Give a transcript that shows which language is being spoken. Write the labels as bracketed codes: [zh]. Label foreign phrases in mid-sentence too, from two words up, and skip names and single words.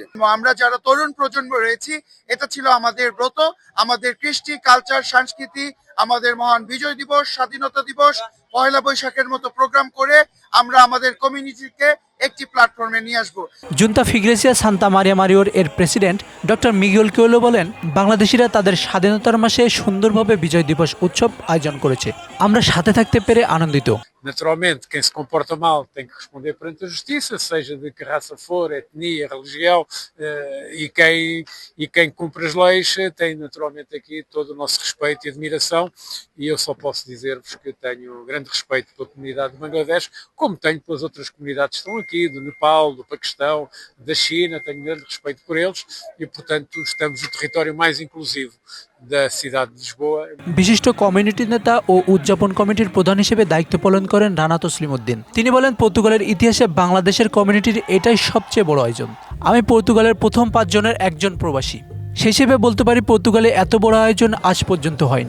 [bn] আমরা যারা তরুণ প্রজন্ম রয়েছি, এটা ছিল আমাদের ব্রত, আমাদের কৃষ্টি, কালচার, সংস্কৃতি, আমাদের মহান বিজয় দিবস, স্বাধীনতা দিবস, পয়লা বৈশাখের মতো প্রোগ্রাম করে আমরা আমাদের কমিউনিটিকে একটি প্ল্যাটফর্মে নিয়ে আসবো। জুন্তা ফিগ্রেসিয়া সান্তা মারিয়া মারিওর এর প্রেসিডেন্ট ডক্টর মিগুয়েল কোয়েলো বলেন, বাংলাদেশিরা তাদের স্বাধীনতার মাসে সুন্দরভাবে বিজয় দিবস উৎসব আয়োজন করেছে। আমরা সাথে থাকতে পেরে আনন্দিত। [pt] Naturalmente, quem se comporta mal tem que responder perante a justiça, seja de que raça for, etnia, religião, e quem cumpre as leis tem naturalmente aqui todo o nosso respeito e admiração, e eu só posso dizer-vos que tenho grande respeito pela comunidade de Bangladesh, como tenho pelas outras comunidades que estão aqui, do Nepal, do Paquistão, da China, tenho grande respeito por eles e, portanto, estamos no território mais inclusivo da cidade de Lisboa. [bn] বিশিষ্ট কমিউনিটি নেতা ও উদযাপন কমিটির প্রধান হিসেবে দায়িত্ব পালন করেন রানা তসলিম উদ্দিন। তিনি বলেন, পর্তুগালের ইতিহাসে বাংলাদেশের কমিউনিটির এটাই সবচেয়ে বড় আয়োজন। আমি পর্তুগালের প্রথম 5 জনের একজন প্রবাসী, সেই হিসেবে বলতে পারি পর্তুগালে এত বড় আয়োজন আজ পর্যন্ত হয়নি।